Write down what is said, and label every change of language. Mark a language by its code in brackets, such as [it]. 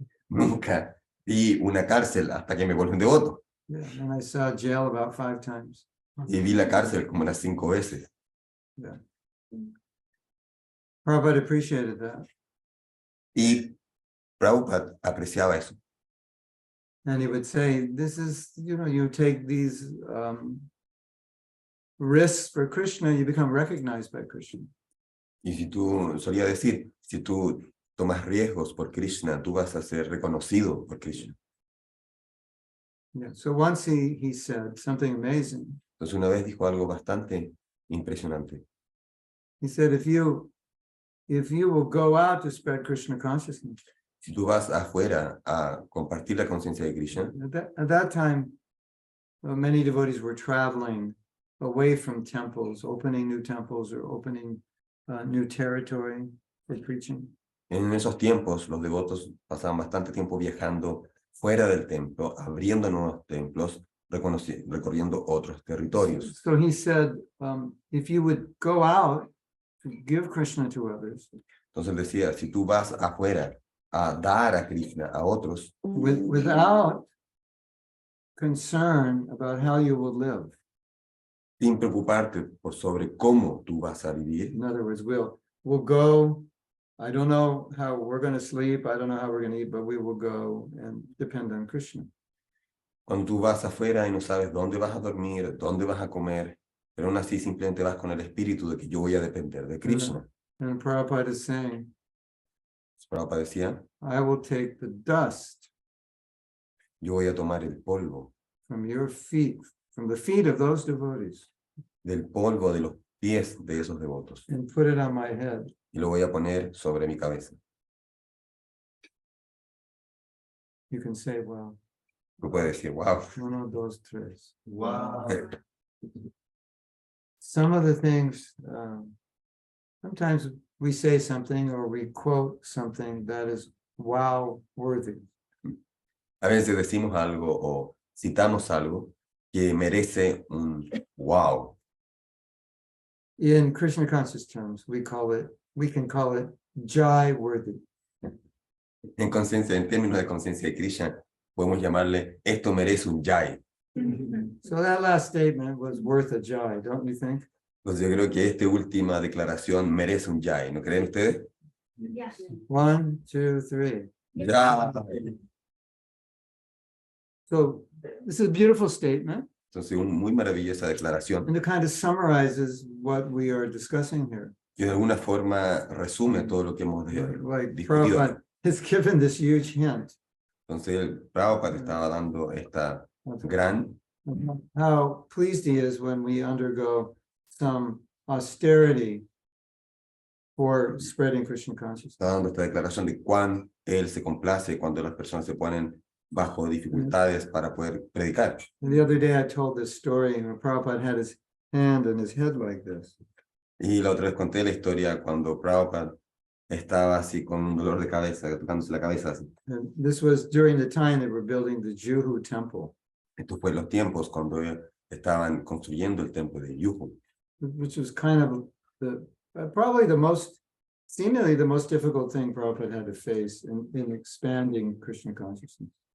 [es] Nunca vi una cárcel hasta que me volví un devoto. [en] Yeah, and I saw jail about 5 times. [es] Y vi la cárcel como unas 5 veces. [en] Yeah. Prabhupada appreciated that. [es] Y Prabhupada apreciaba eso. [en] And he would say, this is, you take these risks for Krishna, you become recognized by Krishna. [es] Y si tú, solía decir, si tú tomas riesgos por Krishna, tú vas a ser reconocido por Krishna. [en] Yeah. So once he said something amazing. [es] Entonces una vez dijo algo bastante impresionante. [en] He said, if you will go out to spread Krishna consciousness. [es] Si tú vas afuera a compartir la conciencia de Krishna. [en] At that time, many devotees were traveling away from temples, opening new temples or opening new territory for preaching. [es] En esos tiempos, los devotos pasaban bastante tiempo viajando fuera del templo, abriendo nuevos templos, recorriendo otros territorios. [en] So he said, if you would go out to give Krishna to others. [es] Entonces decía, si tú vas afuera a dar a Krishna a otros, [en] without concern about how you will live. [es] sin preocuparte por sobre cómo tú vas a vivir. [en] In other words, we'll go. I don't know how we're going to sleep. I don't know how we're going to eat, but we will go and depend on Krishna. [es] Cuando tú vas afuera y no sabes dónde vas a dormir, dónde vas a comer, pero aún así simplemente vas con el espíritu de que yo voy a depender de Krishna. [en] And Prabhupada is saying, [es] Prabhupada decía, [en] I will take the dust [es] yo voy a tomar el polvo [en] from your feet, from the feet of those devotees, [es] del polvo de los pies de esos devotos [en] and put it on my head. [es] y lo voy a poner sobre mi cabeza. [en] You can say, well, [es] Tú puedes decir, wow. [en] 1, 2, 3. Wow. Some of the things, sometimes we say something or we quote something that is wow worthy. [es] A veces decimos algo o citamos algo que merece un wow. [en] In Krishna conscious terms, we can call it jai worthy. [es] En términos de conciencia de Krishna, podemos llamarle, esto merece un jai. [en] So that last statement was worth a jai, don't you think? [es] Entonces yo creo que esta última declaración merece un jai, ¿no creen ustedes? [en] Yes. 1, 2, 3. Jai. So this is a beautiful statement, [es] Entonces, una muy maravillosa declaración [en] and it kind of summarizes what we are discussing here. [es] que de alguna forma resume todo lo que hemos [en] Like [es] discutido. [en] Prabhupada has given this huge hint [es] Entonces, el Prabhupada estaba dando esta gran, [en] how pleased he is when we undergo some austerity for spreading Krishna consciousness. [es] está dando esta declaración de cuán él se complace cuando las personas se ponen bajo dificultades para poder predicar. [en] And the other day I told this story when Prabhupada had his hand and his head like this. [es] Y la otra vez conté la historia cuando Prabhupada estaba así con un dolor de cabeza, tocándose la cabeza así. [en] And this was during the time they were building the Juhu temple, [es] Estos fueron los tiempos cuando estaban construyendo el templo de Yuhu, [en] which was kind of probably seemingly the most difficult thing Prabhupada had to face in expanding Krishna consciousness.